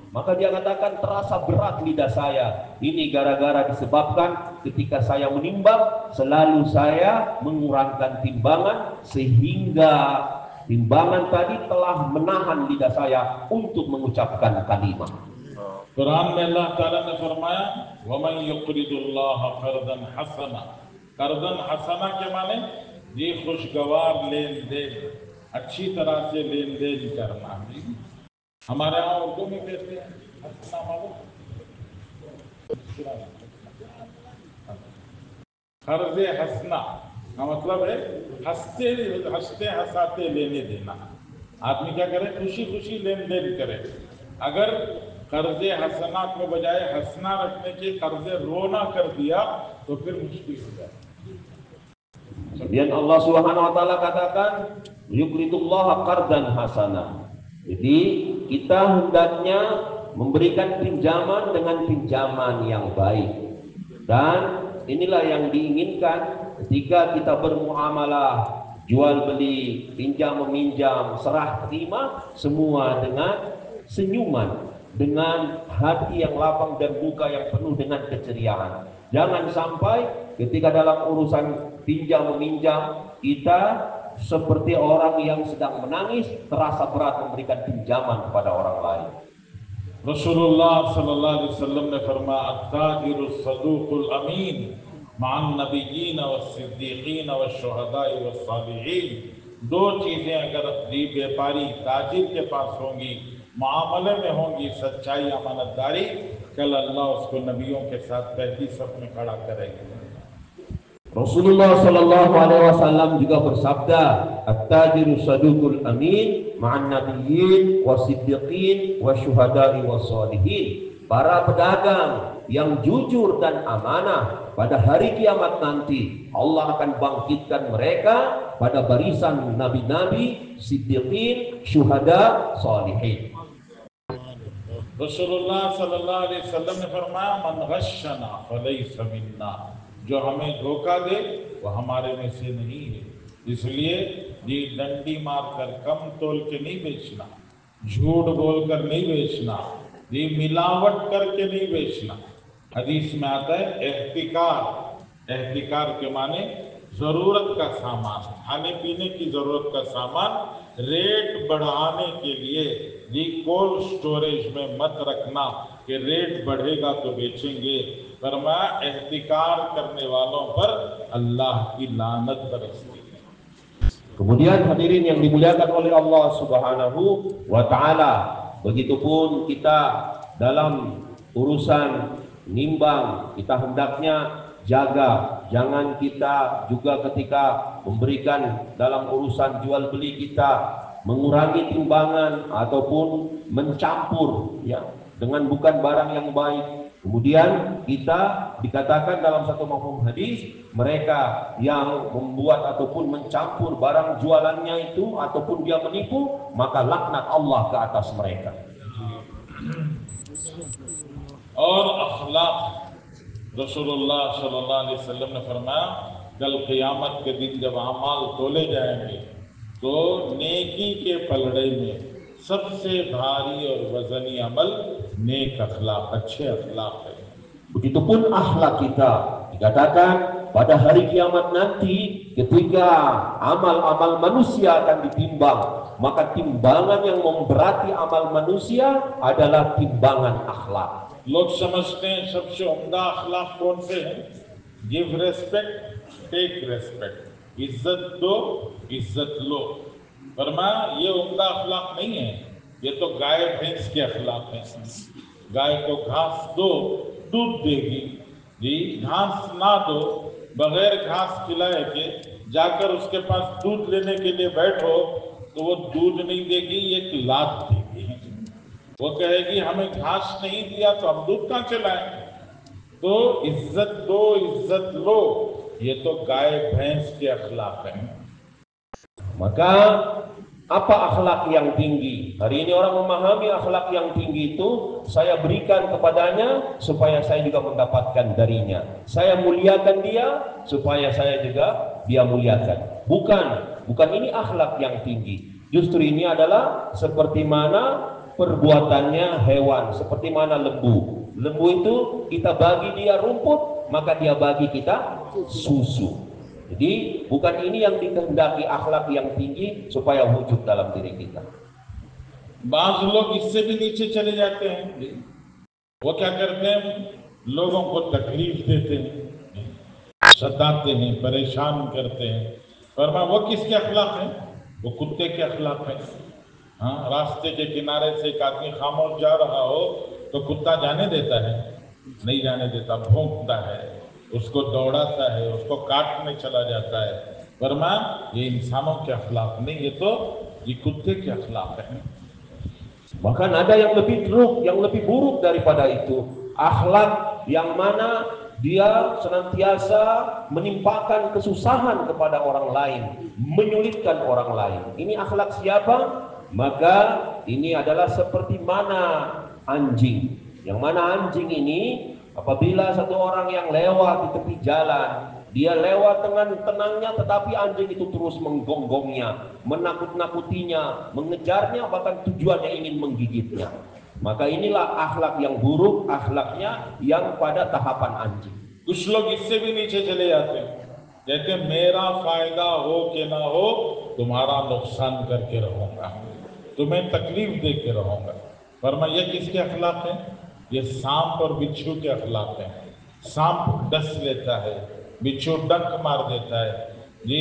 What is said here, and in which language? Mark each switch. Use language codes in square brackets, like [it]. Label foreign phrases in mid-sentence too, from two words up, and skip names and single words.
[ms] Maka dia katakan, terasa berat lidah saya. Ini gara-gara disebabkan ketika saya menimbang, selalu saya mengurangkan timbangan, sehingga timbangan tadi telah menahan lidah saya untuk mengucapkan kalimah. [hi] कुरान में [ar] الله تعالى [hi] ने फरमाया, [ar] ومن يقرض الله قرضا حسنا. قرضا حسنا [hi] के माने ये खुशगवार लेन देन, अच्छी तरह से लेन देन करना। हमारे यहाँ उर्दू में कहते हैं हसना, मालूम कर्ज़े हसना का मतलब है हंसते हंसते हंसाते लेने देना। आदमी क्या करे, खुशी खुशी लेन देन करे। अगर कर्जे हसना को बजाय हंसना रखने के कर्जे रोना कर दिया तो फिर मुश्किल हो जाए। [ms] Kemudian [ar] الله سبحانه وتعالى [ms] katakan, [ar] يقرض الله قرضا حسنا. [ms] Jadi kita hendaknya memberikan pinjaman dengan pinjaman yang baik. Dan inilah yang diinginkan ketika kita bermuamalah, jual beli, pinjam meminjam, serah terima, semua dengan senyuman, dengan hati yang lapang dan muka yang penuh dengan keceriaan. Jangan sampai ketika dalam urusan pinjam meminjam kita seperti orang yang sedang menangis, terasa berat memberikan pinjaman kepada orang lain. [ar] رسول الله صلى الله عليه وسلم [hi] ने फरमाया, [ar] التاجر الصدوق الأمين مع النبيين والصديقين والشهداء والصالحين. [hi] दो चीजें अगर व्यापारी ताजिर के पास होंगी, मामले में होंगी, सच्चाई, अमानतदारी, कल अल्लाह उसको नबियों के साथ पहली सफ में खड़ा करेंगे। [ar] رسول الله صلى الله عليه وسلم [ms] juga bersabda, [ar] التاجر الصدوق الأمين مع النبيين والصديقين والشهداء والصالحين. [ms] Para pedagang yang jujur dan amanah pada hari kiamat nanti, Allah akan bangkitkan mereka pada barisan nabi-nabi, siddiqin, syuhada, salihin. [ar] رسول الله صلى الله عليه وسلم [hi] ने फरमाया, [ar] من غشنا فليس منا. [hi] जो हमें धोखा दे वो हमारे में से नहीं है। इसलिए ये डंडी मारकर कम तोल के नहीं बेचना, झूठ बोलकर नहीं बेचना, ये मिलावट करके नहीं बेचना। हदीस में आता है एहतिकार। एहतिकार के माने जरूरत का सामान, खाने पीने की जरूरत का सामान रेट बढ़ाने के लिए जी [en] cold storage [hi] में मत रखना कि रेट बढ़ेगा तो बेचेंगे। फरमाया एहतिकार करने वालों पर अल्लाह की लानत बरसती है। [ms] Kemudian hadirin yang dimuliakan oleh [ar] الله سبحانه وتعالى, [ms] begitupun kita dalam urusan nimbang, kita hendaknya jaga, jangan kita juga ketika memberikan dalam urusan jual beli kita mengurangi timbangan ataupun mencampur ya dengan bukan barang yang baik. Kemudian kita dikatakan dalam satu mafhum hadis, mereka yang membuat ataupun mencampur barang jualannya itu ataupun dia menipu, maka laknat Allah ke atas mereka. [hi] और अखलाक, [ar] رسول الله صلى الله عليه وسلم [hi] ने फरमाया कल क़यामत के दिन जब अमाल तोले जाएंगे तो नेकी के पलड़े में सबसे भारी और वजनी अमल नेक अखलाक, अच्छे अखलाक है। [ms] Begitupun akhlak kita, dikatakan pada hari kiamat nanti ketika amal-amal manusia akan ditimbang, maka timbangan yang memberati amal manusia adalah timbangan akhlak. [hi] लोग समझते हैं सबसे उम्दा अखलाक कौन से हैं? [en] give respect, take respect, [hi] इज्जत दो, इज्जत लो। फरमाया ये उम्दा अखलाक नहीं है, ये तो गाय भैंस के अखलाक हैं। गाय को घास दो, दूध देगी जी, घास ना दो, बगैर घास खिलाए के जाकर उसके पास दूध लेने के लिए बैठो तो वो दूध नहीं देगी, एक लात देगी। वो कहेगी हमें घास नहीं दिया तो हम दूध कहाँ से लाएंगे? तो इज्जत दो, इज्जत लो, ये तो गाय भैंस के अखलाक हैं। [ms] Maka apa akhlak yang tinggi? Hari ini orang memahami akhlak yang tinggi itu saya berikan kepadanya supaya saya juga mendapatkan darinya. Saya muliakan dia supaya saya juga dia muliakan. Bukan ini akhlak yang tinggi. Justru ini adalah seperti mana perbuatannya hewan, seperti mana lembu. Lembu itu kita bagi dia rumput, maka dia bagi kita susu. Jadi bukan ini yang dikehendaki akhlak yang tinggi supaya wujud dalam diri kita. [hi] बाज़ लोग इससे भी नीचे चले जाते हैं। वो क्या करते हैं? लोगों को तकलीफ देते हैं, सताते हैं, परेशान करते हैं। फरमाया वो किसके अखलाक हैं? वो कुत्ते के अखलाक हैं। हाँ, रास्ते के किनारे से एक आदमी खामोश जा रहा हो तो कुत्ता जाने देता है? नहीं जाने देता, भौंकता है, उसको दौड़ाता है, उसको काटने चला जाता है। फरमाया ये इंसानों के अखलाक नहीं, ये तो ये कुत्ते के अखलाक है। [ms] Bahkan ada yang lebih buruk, yang lebih buruk daripada itu, akhlak yang mana dia senantiasa menimpakan kesusahan kepada orang lain, menyulitkan orang lain. Ini akhlak siapa? Maka ini adalah seperti mana anjing. Yang mana anjing ini apabila satu orang yang lewat di tepi jalan, dia lewat dengan tenangnya tetapi anjing itu terus menggonggongnya, menakut-nakutinya, mengejarnya, bahkan tujuannya ingin menggigitnya. Maka inilah akhlak yang buruk, akhlaknya yang pada tahapan anjing. [hi] कुछ लोग इससे भी नीचे चले जाते हैं, कहते हैं मेरा फायदा हो कि ना हो तुम्हारा नुकसान करके रहूंगा, तुम्हें तकलीफ दे के रहूंगा। फरमाया ये किसके अखलाक हैं? ये सांप और बिच्छू के अखलाक हैं। सांप डस लेता है, बिच्छू डंक मार देता है जी।